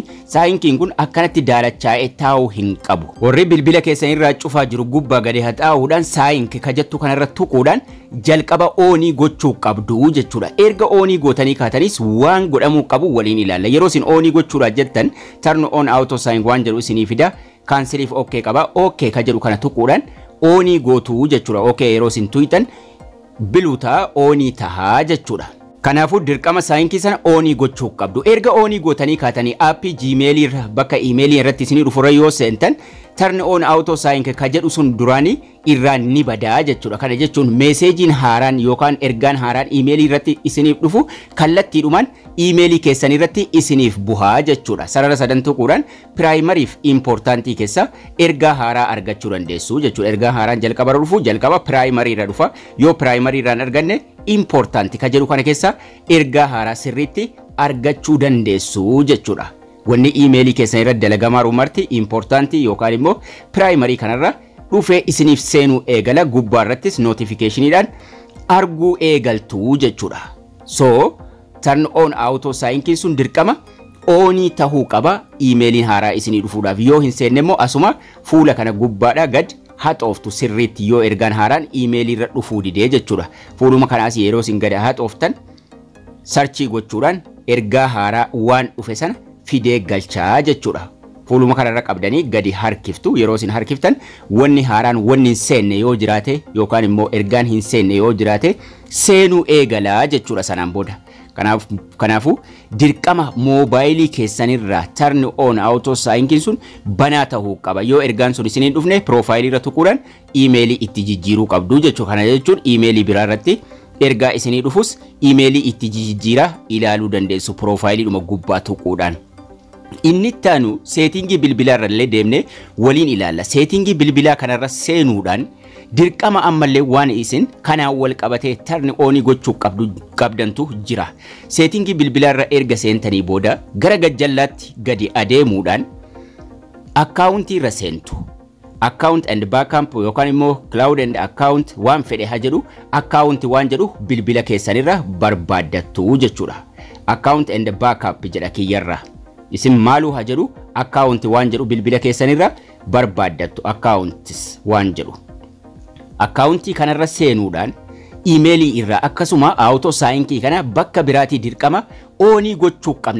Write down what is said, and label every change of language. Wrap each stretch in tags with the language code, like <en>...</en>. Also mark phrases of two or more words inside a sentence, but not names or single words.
<om>Saayinkiin kun akkanatti daalachaa'ee taa'uu hin qabu. Warri bilbila keessanirraa cufaa jiru gubbaa gadi haxaa'uudhaan saayink ka jettu kanarra tuquudhaan jalqaba onii gochuu qabdu jechuudha. Erga onii gootanii kaatanis waan godhamuu qabu waliin ilaalla. Yeroo isin onii gochuudhaaf jettan</om> <en>turn on auto sync</en> <om>waan jedhu isinii fida. Kansiliif okay qaba. Okay ka jedhu kana tuquudhaan onii gootuu jechuudha. Okay yeroo isin tuutan biluutaa onii tahaa jechuudha. Kanaafuu dirqama saayinkii sana onii gochuu qabdu. Erga onii gootanii kaatanii appii Gmailii irra bakka iimeelii irratti isinii dhufurra yoo seentan</om> <en>turn on auto sync</en> <om>ka jedhu sun duraanii irraan ni badaa jechuudha. Kana jechuun meeseejiin haaraan yookaan ergaan haaraan iimeelii irratti isiniif dhufu kallattiidhumaan iimeelii keessan irratti isiniif buhaa jechuudha. Sarara sadan tuquudhaan piraayimariif impoortaantii keessa ergaa haaraa argachuu dandeessu jechuudha. Ergaa haaraan jalqaba dhufu jalqaba piraayimarii irra dhufa. Yoo piraayimarii irraan arganne impoortaantii ka jedhu kana keessa ergaa haaraa sirriitti argachuu dandeessu jechuudha. Wanni iimeelii keessan irratti dalagamaa rumarti impoortaantii yookaan immoo piraayimarii kanarra dhufee isiniif seenuu eegala. Gubbaa irrattis notifikashiniidhaan arguu eegaltu jechuudha. So</om> <en>turn on auto sync</en> <om>sun dirqama onii tahuu qaba iimeeliin haaraa isinii dhufuudhaaf. Yoo hin seenne immoo asuma fuula kana gubbaadhaa gad haxooftu sirriitti yoo ergaan haaraan iimeelii irra dhufuu didee jechuudha. Fuuluma kanaas yeroo isin gad haxooftan sarchii gochuudhaan ergaa haaraa waan dhufe sana fidee galchaa jechuudha. Fuuluma kanarra qabdanii gadi harkiftu. Yeroo isin harkiftan wanni haaraan wanni hin seenne yoo jiraate yookaan immoo ergaan hin seenne yoo jiraate seenuu eegalaa jechuudha sanaan booda. Kanaafuu dirqama moobaayilii keessanirraa</om> <en>turn on auto sync</en> <om>sun banaa tahuu qaba. Yoo ergaan sun isiniin dhufne piroofaayilii irra tuquudhaan iimeelii itti jijjiiruu qabdu jechuudha. Kana jechuun iimeelii biraa irratti ergaa isinii dhufus iimeelii itti jijjiiraa ilaaluu dandeessu piroofaayiliidhuma gubbaa tuquudhaan. Inni taanu seetingii bilbilaa irrallee deemnee waliin ilaalla. Seetingii bilbilaa kanarra seenuudhaan dirqama ammallee waan isin kanaan wal qabatee turn onii gochuu qabdantu jira. Seetingii bilbilaa irra erga seentanii booda gara gajjallaatti gadi adeemuudhaan akkaawuntii irra seentu.</om> <en>Account and backup</en> <om>yookaan immoo</om> <en>cloud and account</en> <om>waan fedhe haa jedhu akkaawunti waan jedhu bilbila keessanirra barbaaddattu jechuudha.</om> <en>Account and backup</en> <om>jedha kiyyarra. Isin maaluu haa jedhu akkaawunti waan jedhu bilbila keessanirra barbaaddattu akkaawuntis waan jedhu. Akkaawuntii kanarra seenuudhaan iimeelii irraa akkasuma auto saayinkii kana bakka biraatii dirqama onii gochuu qabna.</om>